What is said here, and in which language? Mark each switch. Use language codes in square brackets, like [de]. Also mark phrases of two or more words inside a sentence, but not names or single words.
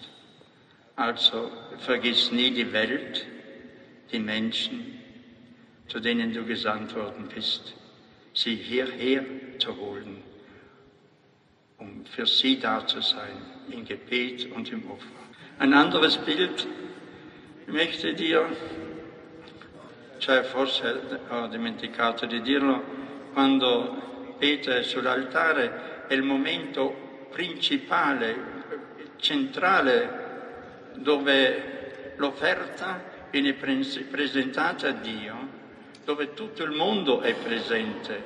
[de] Also vergiss nie die Welt, die Menschen, zu denen du gesandt worden bist, sie hierher zu holen, um für sie da zu sein, im Gebet und im Opfer. Ein anderes Bild möchte dir, [it] cioè forse ho dimenticato di dirlo, quando Pietro è sull'altare è il momento principale, centrale, dove l'offerta viene presentata a Dio, dove tutto il mondo è presente.